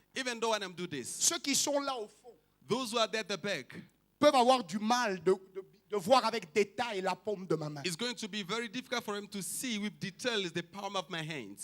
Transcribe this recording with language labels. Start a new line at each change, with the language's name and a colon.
English: Even though when I do this,
French: ceux qui sont là au fond
English: those who are there at the back,
French: peuvent avoir du mal de voir avec détail la paume de ma main.
English: it's going to be very difficult for him to see with details the palm of my hands.